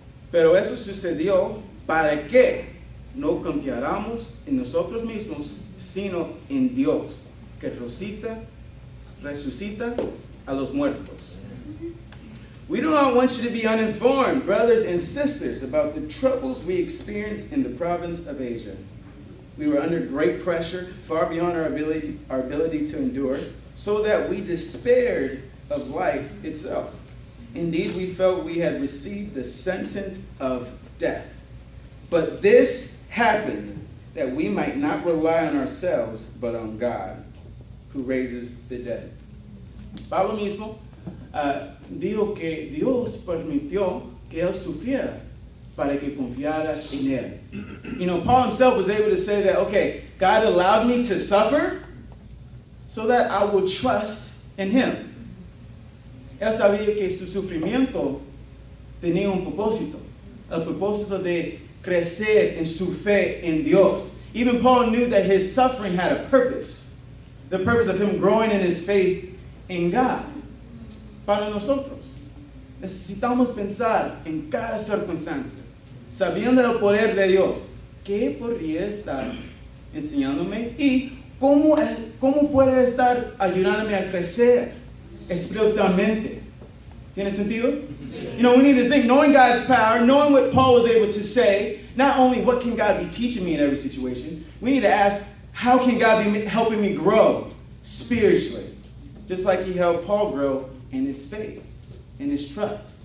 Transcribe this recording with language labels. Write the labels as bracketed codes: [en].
[es] Pero eso sucedió para que no confiáramos en nosotros mismos, sino en Dios, que resucita a los muertos. [en] We do not want you to be uninformed, brothers and sisters, about the troubles we experienced in the province of Asia. We were under great pressure, far beyond our ability to endure, so that we despaired of life itself. Indeed, we felt we had received the sentence of death. But this happened that we might not rely on ourselves, but on God, who raises the dead. [es] Pablo mismo dijo que Dios permitió que él sufriera para que confiara en él. [en] You know, Paul himself was able to say that, okay, God allowed me to suffer so that I would trust in him. [es] Él sabía que su sufrimiento tenía un propósito, el propósito de crecer en su fe en Dios. [en] Even Paul knew that his suffering had a purpose, the purpose of him growing in his faith in God. [es] Para nosotros, necesitamos pensar en cada circunstancia, sabiendo el poder de Dios. ¿Qué podría estar enseñándome? ¿Y cómo puede estar ayudándome a crecer espiritualmente? ¿Tiene sentido? [en] You know, we need to think, knowing God's power, knowing what Paul was able to say, not only what can God be teaching me in every situation, we need to ask, how can God be helping me grow spiritually? Just like he helped Paul grow in his faith, in his trust.